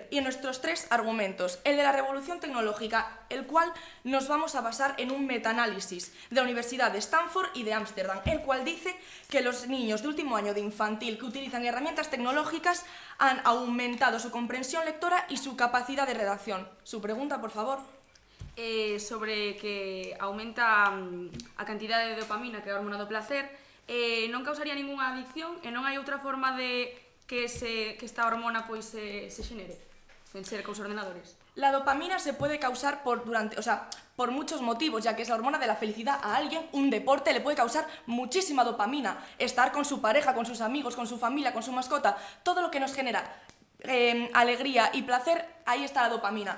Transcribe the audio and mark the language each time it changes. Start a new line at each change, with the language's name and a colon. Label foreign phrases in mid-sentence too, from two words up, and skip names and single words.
Spanish: Y en nuestros 3 argumentos, el de la revolución tecnológica, el cual nos vamos a basar en un metaanálisis de la Universidad de Stanford y de Ámsterdam, el cual dice que los niños de último año de infantil que utilizan herramientas tecnológicas han aumentado su comprensión lectora y su capacidad de redacción. Su pregunta, por favor.
Galician: Sobre que aumenta a cantidade de dopamina, que é a hormona do placer, non causaría ningunha adicción e non hai outra forma de que esta hormona pois se xenere, sen ser cos ordenadores.
Spanish: La dopamina se puede causar por muchos motivos, ya que es la hormona de la felicidad. A alguien un deporte le puede causar muchísima dopamina. Estar con su pareja, con sus amigos, con su familia, con su mascota, todo lo que nos genera alegría y placer, ahí está la dopamina.